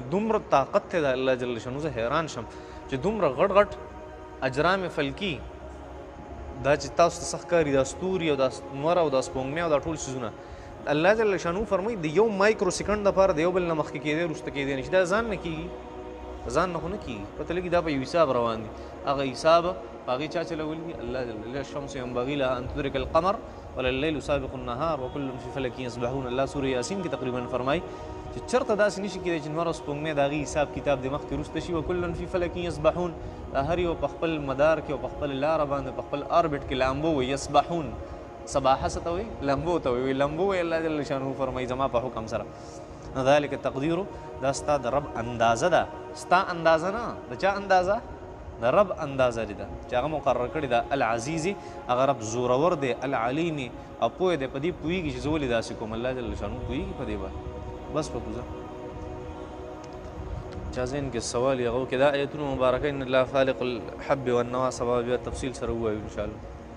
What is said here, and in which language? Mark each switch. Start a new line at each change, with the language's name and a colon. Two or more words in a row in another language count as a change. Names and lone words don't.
Pashto: دومره طاقت دی د الله جل شانو، زه حیران شم چې دومره غټ غټ اجرام فلکی دا چې تاسو ته څه ښکاري، دا ستوري او دا نور او دا سپوږمۍ او دا ټول څیزونه الله جل شانو فرمایي د یو
English: micro second
Pashto: دپاره د یو بل نه مخکې کېدی وروسته کېدی نه شي. دا ځان نه کېږي، ځان نه خو نه کېږي، پته لګي دا په یو حساب روان دي. هغه حساب په هغې چا چلولی دي؟ الله جل جلاله.
Arabic: الشمس ينبغي لها ان تدرك القمر ولا الليل سابق النهار وكل في فلك يسبحون.
Pashto: الله سورة یاسین کې تقریبا فرمایي چې چېرته داسې نشي کېدی چې نور او سپوږمۍ د هغې حساب کتاب د مخکې وروسته شي.
Arabic: وکل فی فلک یسبحون،
Pashto: دا هر یو په خپل مدار کې او په خپل لاره باندې په خپل اربټ کې لامبو وي. یسبحون، سباحه څه ته وایي؟ لامبو ته وایي. لامبو وایي الله جل شانه فرمایي زما په حکم سره. نو
Arabic: ذلک تقدیر،
Pashto: دا ستا د رب اندازه ده، ستا اندازه نه، د چا اندازه؟ د رب اندازه دی، چې هغه مقرر کړې ده. العزیزي، هغه رب زورور دی. العلیمي، او پوه دی، په دې پوهېږي چې زه ولې داسې کوم. الله جل شانه پوهېږي په دې باندې. بس په کوزه چا ذهن کې سوال یې هغه کې دا آیتونه مبارکه
Arabic: ان الله خالق الحب والنوى،
Pashto: سبا بیا تفصیل سره ووایو انشاءالله.